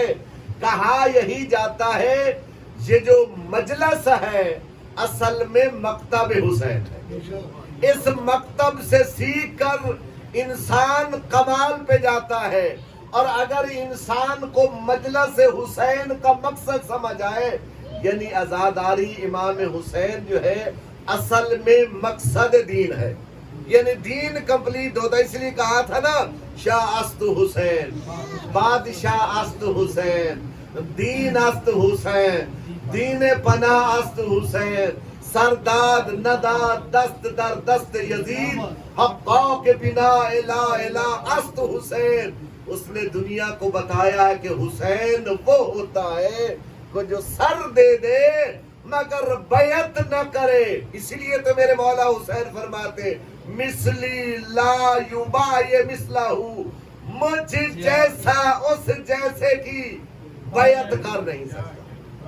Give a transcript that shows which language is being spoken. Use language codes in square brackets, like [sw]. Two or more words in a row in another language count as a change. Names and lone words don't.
[ur] کہا یہی جاتا ہے یہ جو مجلس ہے اصل میں مکتب حسین ہے، اس مکتب سے سیکھ کر انسان کمال پہ جاتا ہے، اور اگر انسان کو مجلس حسین کا مقصد سمجھ آئے یعنی عزاداری امام حسین جو ہے اصل میں مقصد دین ہے، یعنی دین کمپلیٹ ہوتا ہے۔ اس لیے کہا تھا نا [fa] شاہ است حسین، بادشاہ است حسین، دین است حسین، دین پناہ است حسین، سرداد نداد دست در دست یزید، حقا کے بنا الہ الہ است حسین۔ [ur] اس نے دنیا کو بتایا ہے کہ حسین وہ ہوتا ہے کہ جو سر دے دے مگر بیعت نہ کرے۔ اسی لیے تو میرے مولا حسین فرماتے [ar] مثلی لا یبایع مثلہ، [ur] مجھ جیسا اس جیسے کی بیعت کر نہیں سکتا۔